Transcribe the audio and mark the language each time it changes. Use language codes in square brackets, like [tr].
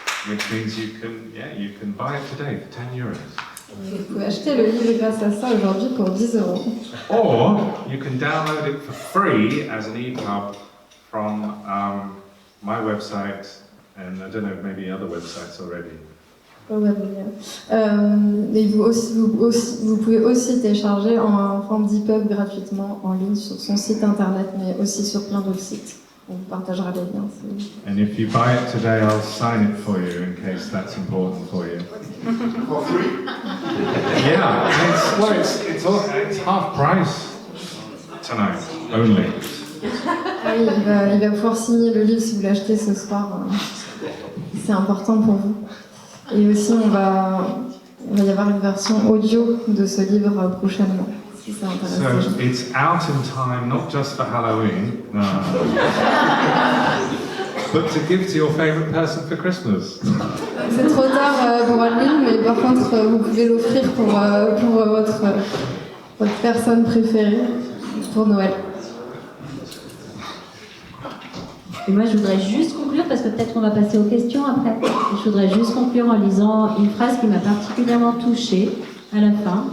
[en] Which means you can buy it today for 10 euros. [fr] Vous pouvez acheter le livre grâce à ça aujourd'hui pour 10 €. [en] Or you can download it for free as an EPUB from my website and I don't know, maybe other websites already. [fr] Et vous pouvez aussi télécharger en forme d'EPUB gratuitement en ligne sur son site internet, mais aussi sur plein d'autres sites. On vous partagera les liens. [en] And if you buy it today, I'll sign it for you in case that's important for you. For free? Yeah, it's half price tonight only. [fr] Ah oui, il va pouvoir signer le livre si vous l'achetez ce soir. C'est important pour vous. Et aussi, il va y avoir une version audio de ce livre prochainement, si ça intéresse les gens. [en] So it's out in time, not just for Halloween, but to give to your favorite person for Christmas. [fr] C'est trop tard pour Halloween, mais par contre, vous pouvez l'offrir pour votre personne préférée pour Noël. Et moi, je voudrais juste conclure, parce que peut-être qu'on va passer aux questions après. Je voudrais juste conclure en lisant une phrase qui m'a particulièrement touchée à la fin.